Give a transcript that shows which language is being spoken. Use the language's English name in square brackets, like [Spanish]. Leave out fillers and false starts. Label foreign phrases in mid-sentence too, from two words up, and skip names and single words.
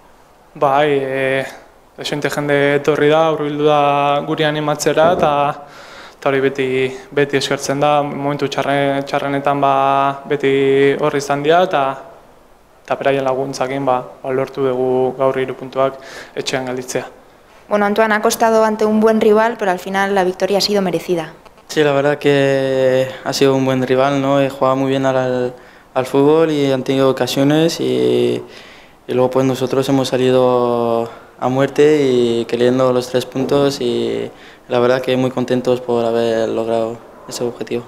[Basque] Desente jende etorri da, hurbildu da guri animatzera, eta hori beti eskertzen da, momentu txarrenetan beti horri izan dira, eta beraien laguntzakin lortu dugu gaur 3 puntuak etxean galditzea. [Spanish] Antoine, ha costado ante un buen rival, pero al final la victoria ha sido merecida. Sí, la verdad que ha sido un buen rival, ¿no? He jugado muy bien al fútbol y han tenido ocasiones y luego pues nosotros hemos salido a muerte y queriendo los 3 puntos y la verdad que muy contentos por haber logrado ese objetivo.